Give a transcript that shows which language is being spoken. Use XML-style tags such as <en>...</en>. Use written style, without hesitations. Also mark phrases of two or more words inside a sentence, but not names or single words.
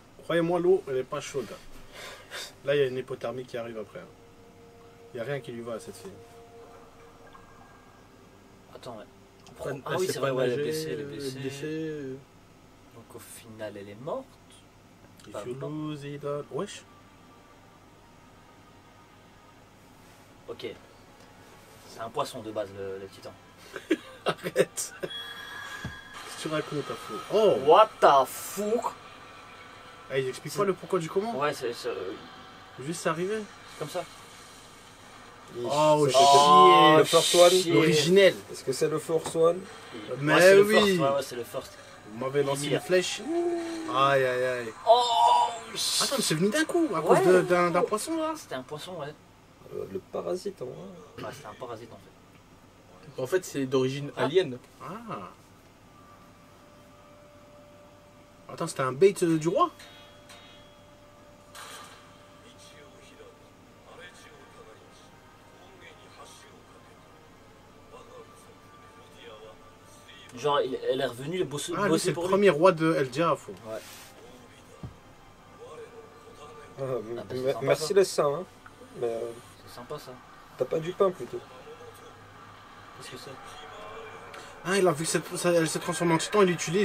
<fr>Croyez-moi, l'eau, elle est pas chaude. Là, il y a une hypothermie qui arrive après. Il n'y a rien qui lui va à cette fille. Attends, ouais. Après, Ah elle oui, sait c'est pas vrai, ouais, elle est nager, blessée, elle est blessée. Donc au final, elle est morte.</fr> <en>If</en> <fr>Pas</fr> <en>you</en> <fr>bon.</fr> <en>lose it all.</en> <fr>Wesh. Ok. C'est un poisson de base, le titan. Arrête. Qu'est-ce que tu racontes, à fou? Oh.</fr> <en>What the fuck?</en> <fr>Ah, ils expliquent pas le pourquoi du comment? Ouais, c'est Juste c'est arrivé. comme ça. Oh, Ça,</fr> <en>shit.</en> <fr>c'était le</fr> <en>First One. shit.</en> <fr>L'originel. Est-ce que c'est le</fr> <en>First One?</en> <fr>Mais Ouais, c'est le oui. first, ouais, c'est le first. Vous m'avez lancé Ymir. une flèche. Aïe, aïe, aïe. Oh Attends, mais c'est venu d'un coup, à Ouais. cause d'un poisson là. C'était un poisson, ouais. Le parasite en vrai. Ouais, c'était un parasite en fait. En fait, c'est d'origine alien. Ah. Attends, c'était un bait du roi?</fr> <ja>道を開き荒れ地を疑いし王家に橋を架けた我が部族エルディアは水</ja> <fr>Genre, elle est revenue bosser, Ah, lui, bosser c'est le pour lui. premier roi de El Diafo. Ah, bah, c'est sympa, merci ça. les saints. Hein. Mais C'est sympa ça. t'as pas du pain plutôt. Qu'est-ce que c'est? Ah, il a vu que elle s'est transformée en titan, il l'utilise.</fr>